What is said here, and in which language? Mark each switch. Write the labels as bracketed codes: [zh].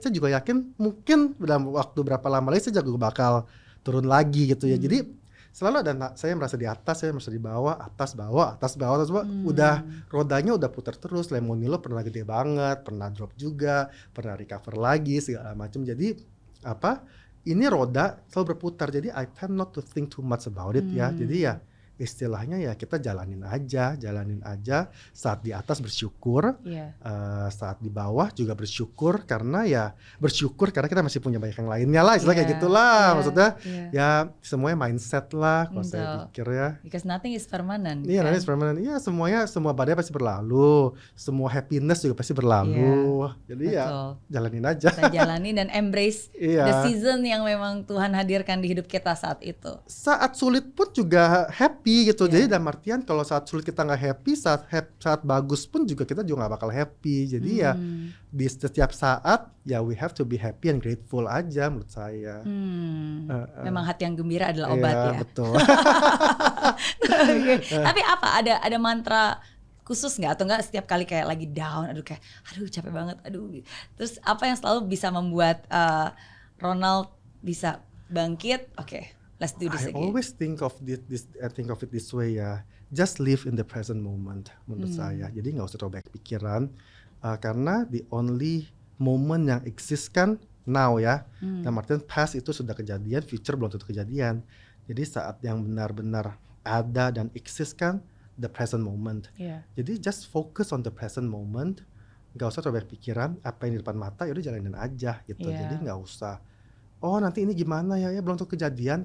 [id] Saya juga yakin mungkin dalam waktu berapa lama lagi saya juga bakal turun lagi gitu ya. Jadi selalu ada saya merasa di atas, saya merasa di bawah, atas bawah, atas bawah, atas bawah. Udah rodanya udah putar terus. Lemonilo pernah gede banget, pernah drop juga, pernah recover lagi segala macam. Jadi apa? Ini roda selalu berputar. [en] Jadi I tend not to think too much about it ya. [id] Jadi ya istilahnya ya kita jalanin aja. Saat di atas bersyukur, saat di bawah juga bersyukur karena kita masih punya banyak yang lainnya lah, istilah kayak gitulah. Maksudnya ya semuanya mindset lah kalau saya pikir ya. [en] Because nothing is permanent. Iya, nothing is permanent. [id] Iya, semua badai pasti berlalu, semua happiness juga pasti berlalu. Jadi ya jalanin aja. Kita jalani dan [en] embrace the season [id] yang memang Tuhan hadirkan di hidup kita saat itu. Saat sulit pun juga happy gitu. Jadi dalam artian kalau saat sulit kita nggak happy, saat bagus pun juga kita juga nggak bakal happy. Jadi ya di setiap saat ya [en] we have to be happy and grateful [id] aja menurut saya. Memang hati yang gembira adalah obat ya. Betul. Tapi apa ada mantra khusus nggak atau nggak setiap kali kayak lagi down, aduh capek banget, terus apa yang selalu bisa membuat Ronald bisa bangkit? [en] Let's do this again. I always think of it this way ya. Just live in the present moment [id] menurut saya. Jadi nggak usah terlalu banyak pikiran karena [en] the only moment [id] yang exist kan now ya. Dalam artian past itu sudah kejadian, future belum tentu kejadian. Jadi saat yang benar-benar ada dan exist kan [en] the present moment. Jadi just focus on the present moment. [id] Nggak usah terlalu banyak pikiran. Apa yang di depan mata yaudah jalanin aja gitu. Jadi nggak usah nanti ini gimana ya belum tentu kejadian.